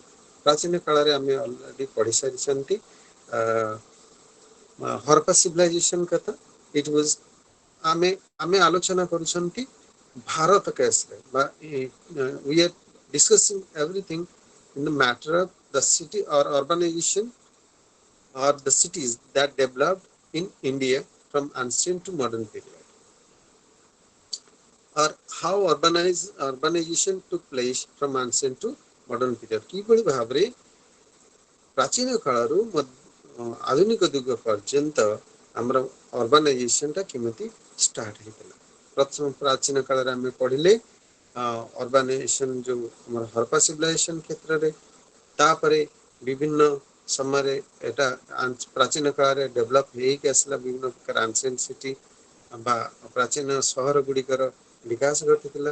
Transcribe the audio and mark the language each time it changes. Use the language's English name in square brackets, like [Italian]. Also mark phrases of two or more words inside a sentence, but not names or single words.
[Odia] ପ୍ରାଚୀନ କାଳରେ ଆମେ ଅଲରେଡି ପଢି ସାରିଛନ୍ତି ହରପ୍ପା ସିଭିଲାଇଜେସନ କଥା। [English] it was [Odia] ଆମେ ଆମେ ଆଲୋଚନା କରୁଛନ୍ତି ଭାରତ କେସରେ ବା [English] discussing everything in the matter of the city or urbanization or the cities that developed in India from ancient to modern period, or how urbanization took place from ancient to modern period. [Odia] କିଭଳି ଭାବରେ ପ୍ରାଚୀନ କାଳରୁ ଆଧୁନିକ ଯୁଗ ପର୍ଯ୍ୟନ୍ତ ଆମର ଅର୍ବାନାଇଜେସନଟା କେମିତି ଷ୍ଟାର୍ଟ ହେଇଥିଲା। ପ୍ରଥମ ପ୍ରାଚୀନ କାଳରେ ଆମେ ପଢିଲେ ଅର୍ବାନାଇଜେସନ ଯୋଉ ଆମର ହରପ୍ପା ସିଭିଲାଇଜେସନ କ୍ଷେତ୍ରରେ, ତାପରେ ବିଭିନ୍ନ ସମୟରେ ଏଟା ପ୍ରାଚୀନ କାଳରେ ଡେଭଲପ ହେଇକି ଆସିଲା ବିଭିନ୍ନ ପ୍ରକାର [English] ancient city [Odia] ବା ପ୍ରାଚୀନ ସହର ଗୁଡ଼ିକର ବିକାଶ ଘଟିଥିଲା।